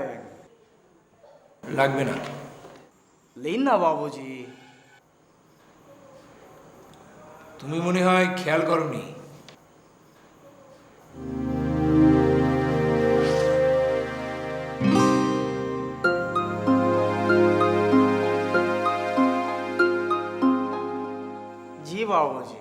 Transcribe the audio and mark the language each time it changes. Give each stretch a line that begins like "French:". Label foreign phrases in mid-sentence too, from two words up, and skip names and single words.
Bangla: লাগবে না।
Hindi: लेन ना बाबूजी।
Bangla: তুমি মনে হয় খেয়াল করনি।
Hindi: जी बाबूजी।